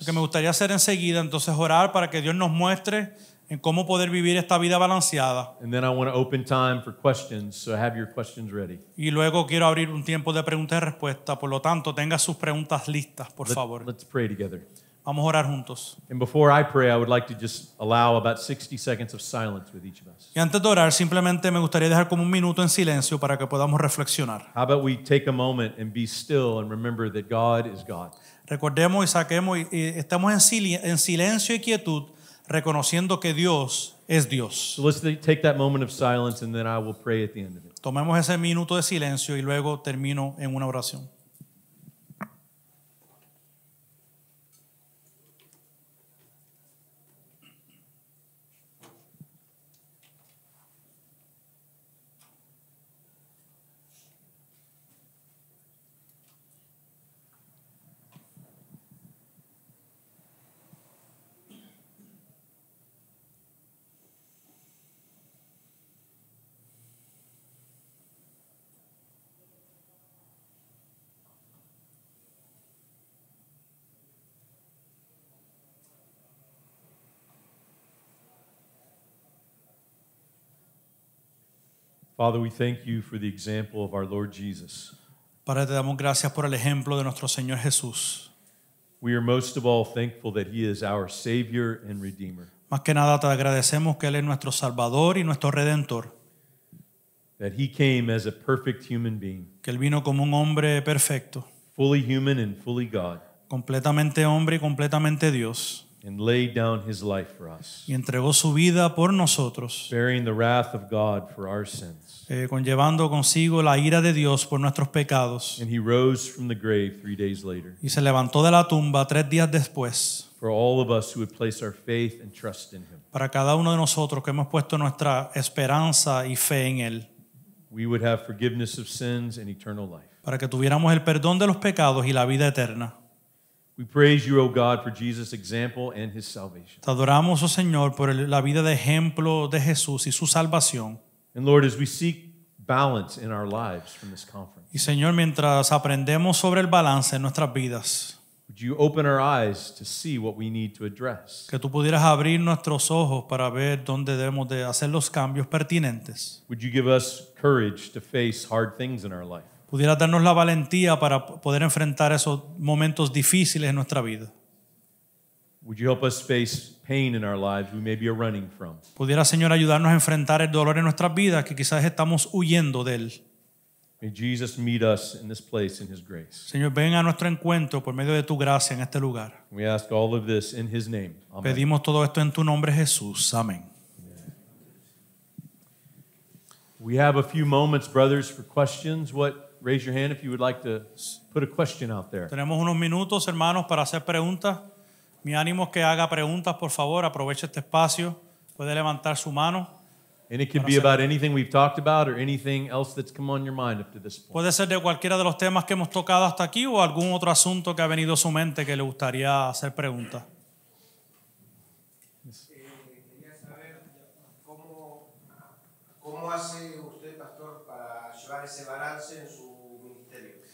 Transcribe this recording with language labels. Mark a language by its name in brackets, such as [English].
[Spanish] Lo que me gustaría hacer enseguida, entonces orar para que Dios nos muestre en cómo poder vivir esta vida balanceada. [English] And then I want to open time for questions, so have your questions ready. [Spanish] Y luego quiero abrir un tiempo de preguntas y respuestas, por lo tanto, tenga sus preguntas listas, por favor. [English] Let's pray together. [Spanish] Vamos a orar juntos. [English] And before I pray, I would like to just allow about 60 seconds of silence with each of us. [Spanish] Y antes de orar, simplemente me gustaría dejar como un minuto en silencio para que podamos reflexionar. [English] How about we take a moment and be still and remember that God is God. [Spanish] Recordemos y saquemos y estemos en silencio y quietud, reconociendo que Dios es Dios. [English] So let's take that moment of silence, and then I will pray at the end of it. [Spanish] Tomemos ese minuto de silencio y luego termino en una oración. [English] Father, we thank you for the example of our Lord Jesus. [Spanish] Padre, te damos gracias por el ejemplo de nuestro Señor Jesús. [English] We are most of all thankful that he is our Savior and Redeemer, [Spanish] Más que nada te agradecemos que Él es nuestro Salvador y nuestro Redentor, [English] that he came as a perfect human being, [Spanish] que Él vino como un hombre perfecto, [English] fully human and fully God, [Spanish] completamente hombre y completamente Dios, [English] and laid down his life for us, [Spanish] y entregó su vida por nosotros, [English] bearing the wrath of God for our sins. [Spanish] conllevando consigo la ira de Dios por nuestros pecados, [English] And he rose from the grave 3 days later [Spanish] y se levantó de la tumba 3 días después, [English] for all of us who would place our faith and trust in him. [Spanish] para cada uno de nosotros que hemos puesto nuestra esperanza y fe en Él, [English] We would have forgiveness of sins and eternal life. [Spanish] para que tuviéramos el perdón de los pecados y la vida eterna. [English] We praise you, O God, for Jesus' example and his salvation. [Spanish] Te adoramos, oh Señor, por la vida de ejemplo de Jesús y su salvación. [English] And Lord, as we seek balance in our lives from this conference, [Spanish] Y Señor, mientras aprendemos sobre el balance en nuestras vidas, [English] would you open our eyes to see what we need to address? [Spanish] que tú pudieras abrir nuestros ojos para ver dónde debemos de hacer los cambios pertinentes. [English] Would you give us courage to face hard things in our life? [Spanish] Pudieras darnos la valentía para poder enfrentar esos momentos difíciles en nuestra vida. [English] Would you help us face pain in our lives we maybe are running from? [Spanish] Pudiera, Señor, ayudarnos a enfrentar el dolor en nuestras vidas que quizás estamos huyendo de él. [English] May Jesus meet us in this place in his grace. [Spanish] Señor, ven a nuestro encuentro por medio de tu gracia en este lugar. [English] We ask all of this in his name. Amen. [Spanish] Pedimos todo esto en tu nombre, Jesús. Amén. [English] We have a few moments, brothers, for questions. Raise your hand if you would like to put a question out there. [Spanish] Tenemos unos minutos, hermanos, para hacer preguntas. Mi ánimo es que haga preguntas, por favor. Aproveche este espacio. Puede levantar su mano. [English] And it could be about anything we've talked about or anything else that's come on your mind up to this point. [Spanish] Puede ser de cualquiera de los temas que hemos tocado hasta aquí o algún otro asunto que ha venido a su mente que le gustaría hacer preguntas. Quería saber ¿Cómo hace usted, pastor, para llevar ese balance en su ministerio?